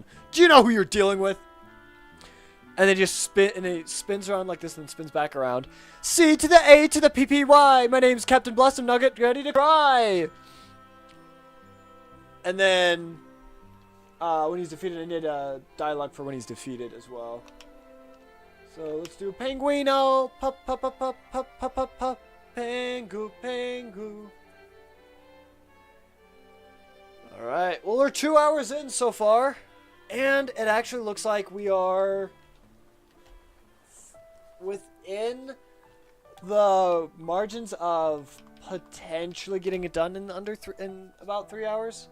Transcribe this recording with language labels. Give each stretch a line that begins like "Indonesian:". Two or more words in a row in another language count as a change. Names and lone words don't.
English: Do you know who you're dealing with? And they just spin, and it spins around like this and then spins back around. C to the A to the PPY. My name's Captain Blossom Nugget, ready to cry. And then, when he's defeated, I need a dialogue for when he's defeated as well. So let's do Penguino. Pup, pup, pup, pup, pup, pup, pup, pup. Pengu, Pengu. Alright, well, we're 2 hours in so far. And it actually looks like we are within the margins of potentially getting it done in in about 3 hours.